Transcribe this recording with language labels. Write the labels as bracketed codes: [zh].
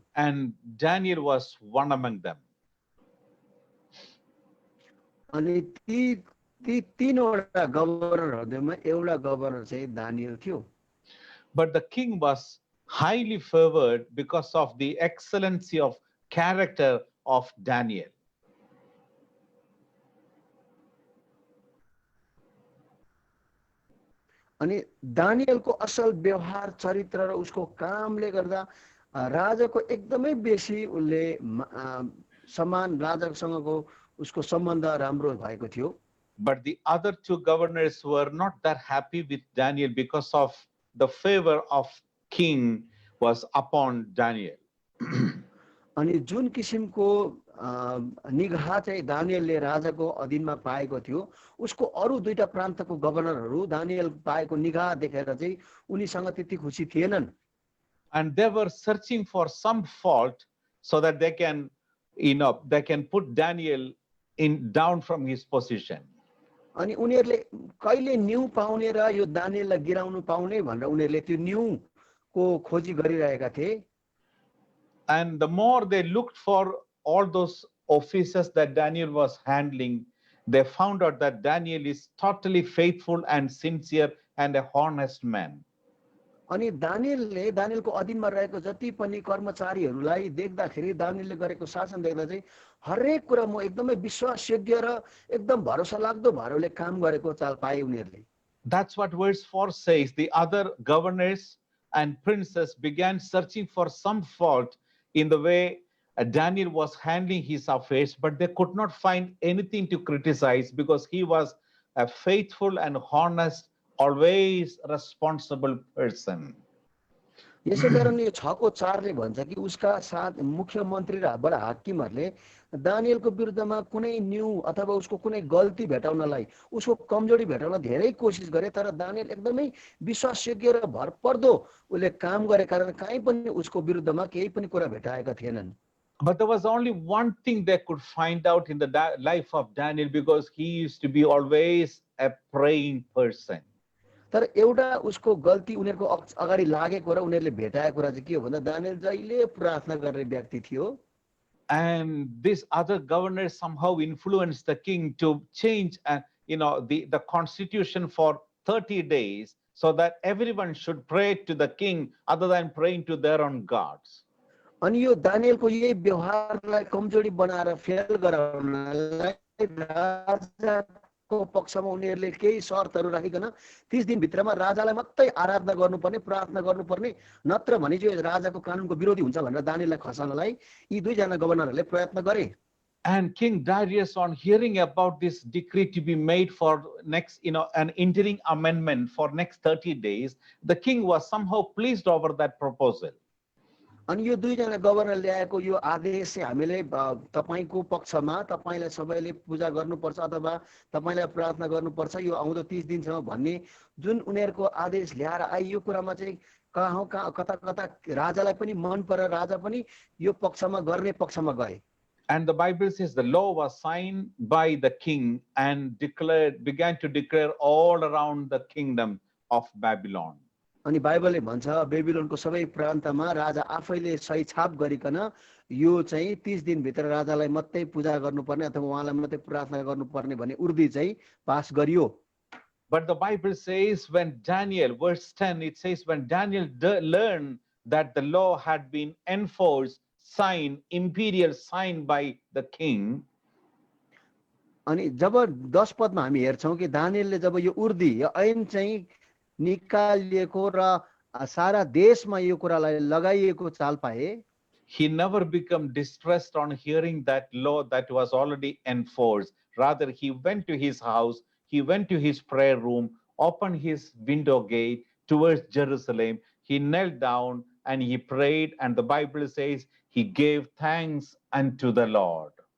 [en] And Daniel was one among them. [ne] अनि ती 3 वटा गभर्नरहरुमा एउटा गभर्नर चाहिँ दानियल थियो। [en] But the king was highly favored because of the excellency of character of Daniel. [ne] अनि दानियलको असल व्यवहार चरित्र र उसको कामले गर्दा राजाको एकदमै बेसी उसले समान राजासँगको उसको सम्बन्ध राम्रो भएको थियो. [en] But the other two governors were not that happy with Daniel because of the favor of king was upon Daniel. [ne] अनि जुन किसिमको निगाह चाहिँ दानियलले राजाको अधीनमा पाएको थियो उसको अरू दुईटा प्रान्तको गभर्नरहरू दानियल पाएको निगाह देखेर चाहिँ उनीसँग त्यति खुसी थिएनन्. [en] And they were searching for some fault so that they can put Daniel down from his position. [ne] अनि उनीहरूले कहिले न्यू पाउने र यो दानियललाई गिराउनु पाउने भनेर उनीहरूले त्यो न्यूको खोजी गरिरहेका थिए. [en] And the more they looked for all those offices that Daniel was handling, they found out that Daniel is totally faithful and sincere and a honest man. [ne] अनि दानियलले दानियलको अधीनमा रहेको जति पनि कर्मचारीहरूलाई देख्दाखेरि दानियलले गरेको शासन देख्दा चाहिँ हरेक कुरा म एकदमै विश्वासयोग्य र एकदम भरोसा लाग्दो भएर उसले काम गरेको चाल पाए उनीहरूले. [en] That's what verse 4 says. The other governors and princes began searching for some fault in the way Daniel was handling his affairs, but they could not find anything to criticize because he was a faithful and honest, always responsible person. [ne] यसै कारण यो 6:4ले भन्छ कि उसका साथ मुख्यमन्त्री र बडा हाकिमहरूले दानियलको विरुद्धमा कुनै न्यू अथवा उसको कुनै गल्ती भेटाउनलाई उसको कमजोरी भेटाउन धेरै कोसिस गरे तर दानियल एकदमै विश्वासयोग्य र भरपर्दो उसले काम गरे कारण कहीँ पनि उसको विरुद्धमा केही पनि कुरा भेटाएका थिएनन्. [en] But there was only one thing they could find out in the life of Daniel because he used to be always a praying person. [ne] तर एउटा उसको गल्ती उनीहरुको अगाडि लागेको र उनीहरुले भेटाएको कुरा चाहिँ के हो भन्दा दानियल जहिले प्रार्थना गर्ने व्यक्ति थियो. [en] And this other governor somehow influenced the king to change the constitution for 30 days so that everyone should pray to the king other than praying to their own gods. [ne] अनि यो दानियलको यही व्यवहारलाई कमजोरी बनाएर फेल गराउनलाई राजाको पक्षमा उनीहरुले केही शर्तहरु राखिकन 30 दिन भित्रमा राजालाई मात्रै आराधना गर्नुपर्ने प्रार्थना गर्नुपर्ने नत्र भने चाहिँ राजाको कानुनको विरोधी हुन्छ भनेर दानियललाई खसाल्नलाई यी दुई जना गभर्नरहरूले प्रयत्न गरे. [en] And King Darius, on hearing about this decree to be made for next, an interim amendment for next 30 days, the king was somehow pleased over that proposal. [ne] अनि यो दुई जना गभर्नर ल्याएको यो आदेश चाहिँ हामीले तपाईको पक्षमा तपाईलाई सबैले पूजा गर्नुपर्छ अथवा तपाईलाई प्रार्थना गर्नुपर्छ यो आउँदो 30 दिनसम्म भन्ने जुन उनीहरुको आदेश ल्याएर आइ यो कुरामा चाहिँ कता कता राजालाई पनि मन परेर राजा पनि यो पक्षमा गर्ने पक्षमा गए. [en] And the Bible says the law was signed by the king and began to declare all around the kingdom of Babylon. [ne] अनि बाइबलले भन्छ बेबिलोनको सबै प्रान्तमा राजा आफैले सही छाप गरिकन यो चाहिँ 30 दिन भित्र राजालाई मात्रै पूजा गर्नुपर्ने अथवा उहाँलाई मात्रै प्रार्थना गर्नुपर्ने भन्ने उर्दी चाहिँ पास गरियो. [en] But the Bible says when Daniel, verse 10, it says when Daniel learned that the law had been enforced, signed, imperial signed by the king. [ne] अनि जब 10 पदमा हामी हेर्छौं कि दानियलले जब यो उर्दी यो ऐन चाहिँ निकालिएको र सारा देशमा यो कुरालाई लगाइएको चाल पाए. [en] He never became distressed on hearing that law that was already enforced. Rather, he went to his house, he went to his prayer room, opened his window gate towards Jerusalem. He knelt down and he prayed, and the Bible says he gave thanks unto the Lord.